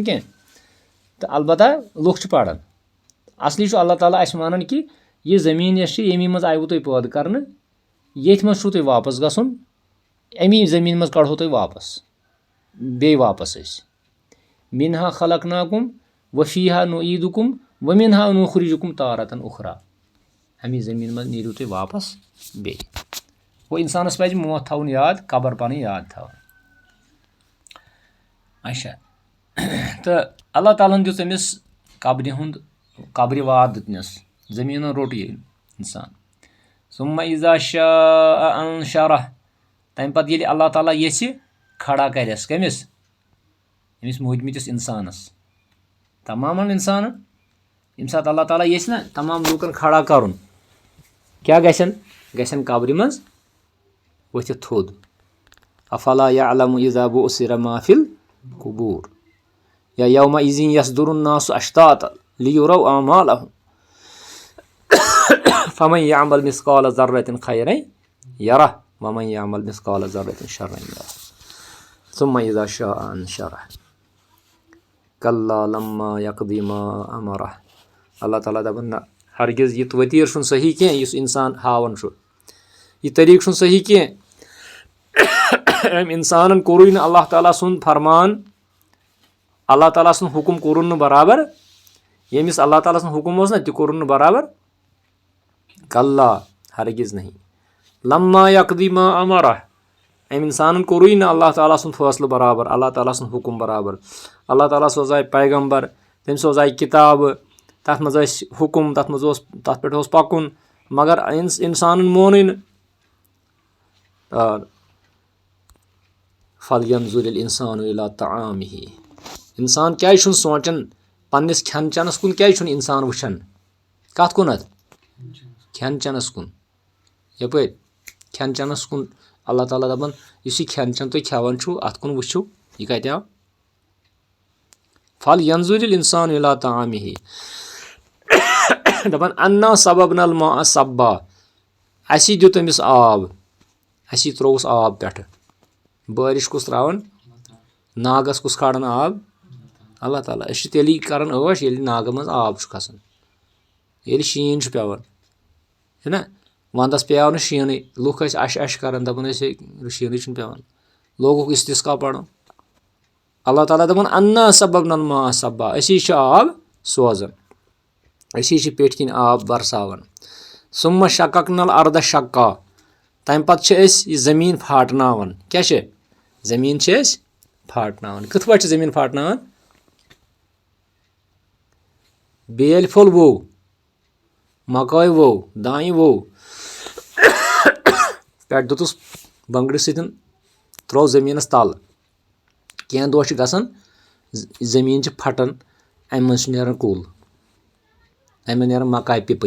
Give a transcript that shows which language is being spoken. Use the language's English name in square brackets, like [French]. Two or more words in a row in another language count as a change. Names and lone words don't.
[Kashmiri] کینٛہہ تہٕ البتہ لُکھ چھِ پران اصلی چھُ اللہ تعالیٰ اسہِ ونان کہِ یہِ زٔمیٖن یۄس چھِ ییٚمی منٛز آیوٕ تۄہہِ پٲدٕ کرنہٕ ییٚتھۍ منٛز چھُو تۄہہِ واپس گژھُن امی زٔمیٖن منٛز کڑہو تۄہہِ واپس بیٚیہِ واپس أسۍ [Arabic] منہا خلقناکُم وفیہا نعیدکم ومنہا نخرجکم تارةً اخرى [Kashmiri] امی زٔمیٖن منٛز نیٖرِو تُہۍ واپس بیٚیہِ گوٚو انسانس پزِ موت تھاوُن یاد قبر پنٕنۍ یاد تھاوٕنۍ اچھا تہٕ اللہ تعالیٰ ہن دِژ أمِس قبرِ ہُنٛد قبرِ واد دیُتنس زٔمیٖنن روٚٹ ییٚلہِ انسان [Arabic] ثم اذا شاء انشرہ [Kashmiri] تمہِ پتہٕ ییٚلہِ اللہ تعالیٰ یژھِ کھڑا کرٮ۪س کٔمِس أمِس موٗدمٕتِس انسانس تمامن انسانن ییٚمہِ ساتہٕ اللہ تعالیٰ یژھِ نہ تمام لوٗکن کھڑا کرُن کیٛاہ گژھن قبرِ منٛز ؤتھِتھ تھوٚد [Arabic] افلا یعلم اذا بعثر ما فی القبور یا یومئذ یصدر الناس اشتاتا لیروا اعمالهم فمن یعمل مثقال ذرة خیرا یرہ ومن یعمل مثقال ذرة شرا یرہ ثم اذا شاء انشرہ کلا لما یقضی ما امرہ [Kashmiri] اللہ تعالیٰ دپان نہ ہرگز یہِ وتیٖر چھُنہٕ صحیح کینٛہہ یُس انسان ہاوان چھُ یہِ طریٖقہٕ چھُنہٕ صحیح کینٛہہ أمۍ انسانن کوٚرُے نہٕ اللہ تعالیٰ سُنٛد فرمان اللہ تعالیٰ سُنٛد حُکُم کوٚرُن نہٕ برابر ییٚمِس اللہ تعالیٰ سُنٛد حُکُم اوس نہ تہِ کوٚرُن نہٕ برابر کلا [Urdu] ہرگز نہیں [Arabic] لما یقضی ما امرہ [Kashmiri] أمۍ انسانن کوٚرُے نہٕ اللہ تعالیٰ سُنٛد فٲصلہٕ برابر اللہ تعالیٰ سُنٛد حُکُم برابر اللہ تعالیٰ سوزاے پیغمبر تٔمۍ سوزاے کِتابہٕ تتھ منٛز ٲسۍ حُکُم تتھ پٮ۪ٹھ اوس پکُن مگر انسانن مونُے نہٕ [Arabic] فلینظر الانسان الی طعامہ [Kashmiri] انسان کیازِ چھُنہٕ سونٛچان پننس کھٮ۪ن چٮ۪نس کُن کیازِ چھُنہٕ انسان وٕچھان کتھ کُنتھ کھٮ۪ن چٮ۪نس کُن یپٲرۍ کھٮ۪ن چٮ۪نس کُن اللہ تعالیٰ دپان یُس یہِ کھٮ۪ن چٮ۪ن تُہۍ کھٮ۪وان چھُو اتھ کُن وٕچھِو یہِ کتہِ آو [Arabic] فلینظر الانسان الی طعامہ [Kashmiri] دپان [Arabic] انا صببنا الماء صبا [Kashmiri] اسی دیُت أمِس آب اسی ترووُس آب پٮ۪ٹھٕ بٲرِش کُس تراوان ناگس کُس کھالان آب اللہ تعالیٰ أسۍ چھِ تیٚلی کران ٲش ییٚلہِ ناگن منٛز آب چھُ کھسان ییٚلہِ شیٖن چھُ پیٚوان چھُنہ ونٛدس پیٚیو نہٕ شیٖنٕے لُکھ ٲسۍ اش کران دپان ٲسۍ ہے شیٖنٕے چھُنہٕ پیٚوان لوگُکھ استسقا پرُن اللہ تعالیٰ دپان [Arabic] انا صببنا الماء صبا [Kashmiri] أسی چھِ آب سوزان أسی چھِ پیٚٹھۍ کِنۍ آب برساوان [Arabic] ثم شققنا الارض شقا [Kashmiri] تمہِ پتہٕ چھِ أسۍ یہِ زٔمیٖن پھاٹناوان کیٛاہ چھِ زٔمیٖن چھِ أسۍ پھاٹناوان کِتھ پٲٹھۍ چھِ زٔمیٖن پھاٹناوان بیلۍ پھوٚل وو مکٲے وو دانہِ وو پٮ۪ٹھ دِتُس بنٛگرِ سۭتۍ ترٛوو زٔمیٖنَس تَل کینٛہہ دۄہ چھِ گژھان زٔمیٖن چھِ پھٹان اَمہِ منٛز چھُ نیران کُل اَمہِ منٛز نیران مکاے پِپٕنۍ